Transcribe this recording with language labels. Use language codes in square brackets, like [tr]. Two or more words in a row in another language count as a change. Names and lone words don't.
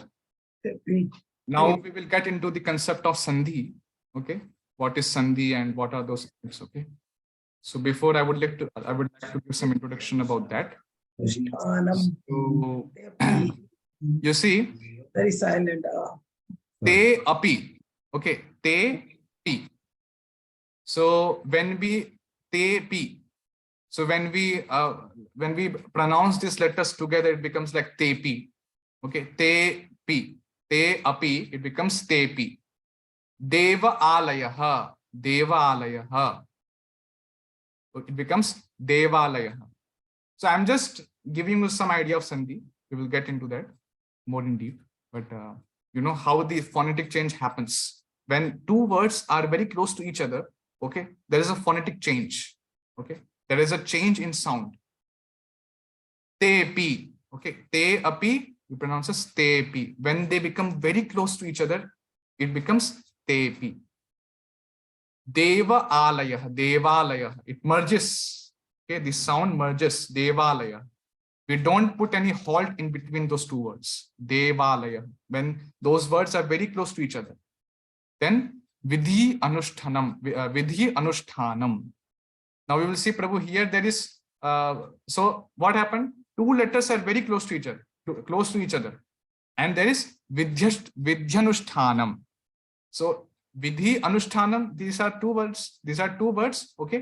[en] Now we will get into the concept of Sandhi. Okay. What is Sandhi and what are those things? Okay. So before I would like to give some introduction about that. So you see, Very silent. [sa] te api. Okay, te pi. [en] So when we [sa] te pi, [en] so when we pronounce these letters together, it becomes like [sa] te pi. Okay, te pi, te api, [en] it becomes [sa] te pi. Deva alayaha, deva alayaha. [en] It becomes devalayaha. So I'm just giving you some idea of Sandhi. We will get into that more in deep, but you know how the phonetic change happens when two words are very close to each other. Okay, there is a phonetic change. Okay, there is a change in sound. [sa] Te pi. Okay, te api, [en] we pronounce as [sa] te pi. [en] When they become very close to each other, it becomes [sa] te pi. Deva alayah, devalayah. [en] It merges. Okay, the sound merges. Devalayah. We don't put any halt in between those two words. Devalaya. When those words are very close to each other. [sa] Then vidhi anushtanam. Vidhi anushtanam. [en] Now we will see, Prabhu, here there is so what happened? Two letters are very close to each other. And there is vidhyanushtanam. So [sa] vidhi anushtanam, [en] these are two words, okay?